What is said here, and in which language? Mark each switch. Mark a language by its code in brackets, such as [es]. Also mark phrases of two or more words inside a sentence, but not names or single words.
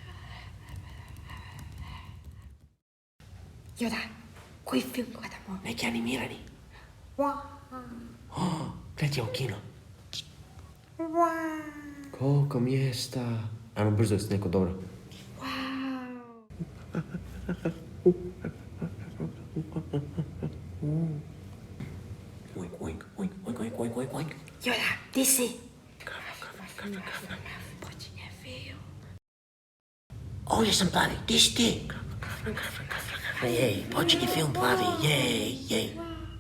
[hr] Yoda, koji film gledamo? Neki animirani. Wow. Kreću u kino. Wow. Koliko mjesta. Ajmo brzo jesi neko dobro. Wow. Oink, oink, oink, oink, oink, oink, oink, oink. Yoda, di si? Počinje film. Ovdje sam Plavi, di si ti? Jej, počinje film Plavi, jej, jej.